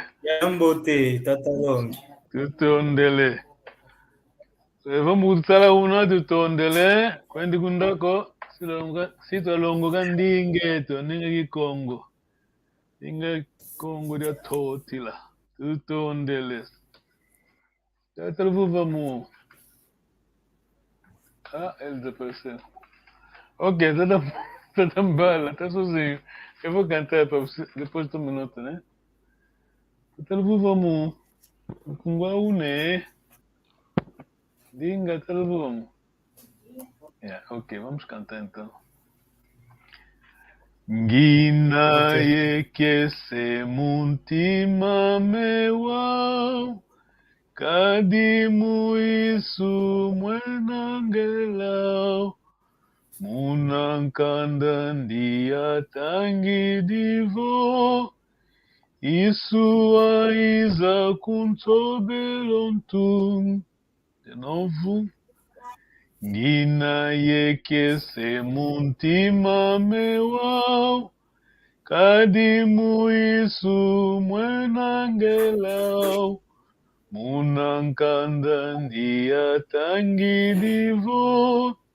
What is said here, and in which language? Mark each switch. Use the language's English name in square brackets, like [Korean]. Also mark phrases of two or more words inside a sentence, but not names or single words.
[Kongo] Yambote, Tatalong. Tutondele. Vamos usala una tutondele. Kwendi kundako. Sitalongo kandingeto. Ninga kikongo. Ninga kongo dia totila. Tutondele. [Portuguese] Vamos. Ah, ele desapareceu. Ok, tá tão bala, tá sozinho. Eu vou cantar para você depois de um minuto, né? Vamos. Com o né? [Kongo] Dinga, vamos. [English] Yeah, ok, [Portuguese] vamos cantar então. [Kongo] Ngina [English] Okay. [Kongo] yekese muntima mewa kadimu isu mwenangelau munankanda ndia tangi divo isu aiza kuntobelontum [Portuguese] de novo. [Kongo] Ngina yekese muntima mewau kadimu isu mwenangelau munankanda ndia tangi divo